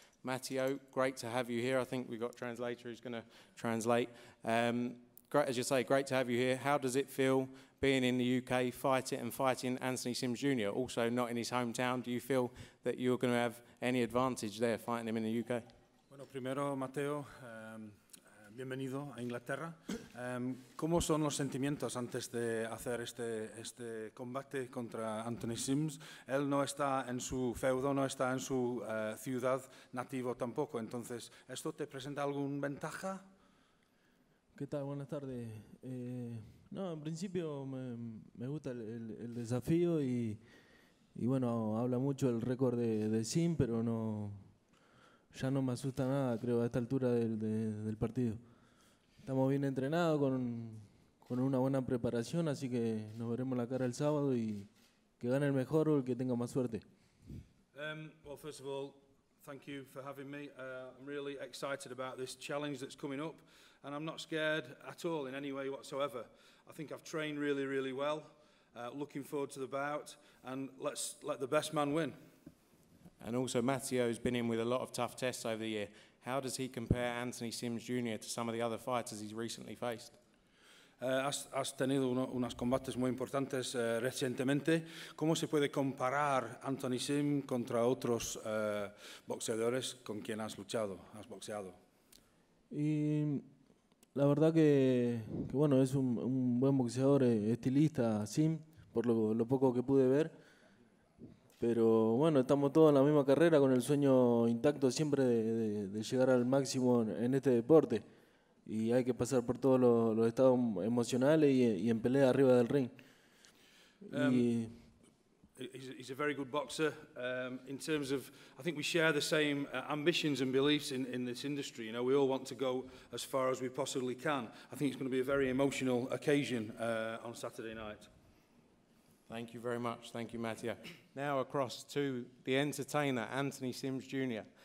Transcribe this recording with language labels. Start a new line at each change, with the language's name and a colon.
English: Matteo, great to have you here. I think we've got a translator who's going to translate. Great, as you say, great to have you here. How does it feel being in the UK, fighting Anthony Sims Jr., also not in his hometown? Do you feel that you're going to have any advantage there fighting him in the UK?
Spanish: Bueno, primero, Matteo, bienvenido a Inglaterra. ¿Cómo son los sentimientos antes de hacer este combate contra Anthony Sims? Él no está en su feudo, no está en su ciudad nativo tampoco. Entonces, ¿esto te presenta alguna ventaja? ¿Qué tal? Buenas tardes. No, en principio me gusta el desafío y Y bueno, habla mucho del récord de Sim, pero no, ya no me asusta nada, creo, a esta altura del partido. Estamos bien entrenados, con una buena preparación, así que nos veremos la cara el sábado y que gane el mejor o el que tenga más suerte.
English: Well, first of all, thank you for having me. I'm really excited about this challenge that's coming up, and I'm not scared at all in any way whatsoever. I think I've trained really, really well. Looking forward to the bout, and let's let the best man win. And also, Matteo's been in with a lot of tough tests over the year. How does he compare Anthony Sims Jr. to some of the other fighters he's recently faced?
Spanish: Has tenido unos combates muy importantes recientemente. ¿Cómo se puede comparar Anthony Sim contra otros boxeadores con quien has boxeado? Y la verdad que bueno, es un buen boxeador, estilista, Sim, por lo poco que pude ver. Pero bueno, estamos todos en la misma carrera con el sueño intacto siempre de llegar al máximo en este deporte. Y hay que pasar por todos los estados emocionales y en pelea arriba del ring.
English: He's a very good boxer. In terms of, I think we share the same ambitions and beliefs in this industry. You know, we all want to go as far as we possibly can. I think it's going to be a very emotional occasion on Saturday night. Thank you very much. Thank you, Matteo. Now across to the entertainer, Anthony Sims Jr.